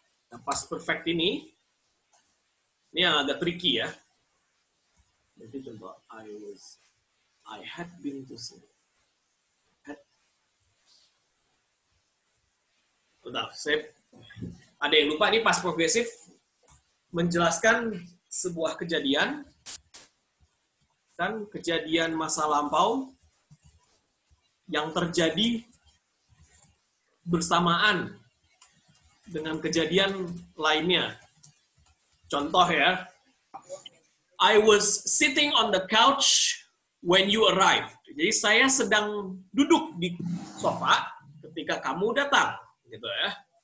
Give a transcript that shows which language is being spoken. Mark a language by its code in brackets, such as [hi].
[id] Nah, past perfect ini yang agak tricky ya. Jadi contoh, [en] I had been to see. [id] Bentar, ada yang lupa ini past progresif menjelaskan sebuah kejadian kan kejadian masa lampau yang terjadi bersamaan dengan kejadian lainnya. Contoh ya, [en] I was sitting on the couch when you arrived. [id] Jadi saya sedang duduk di sofa ketika kamu datang, gitu ya.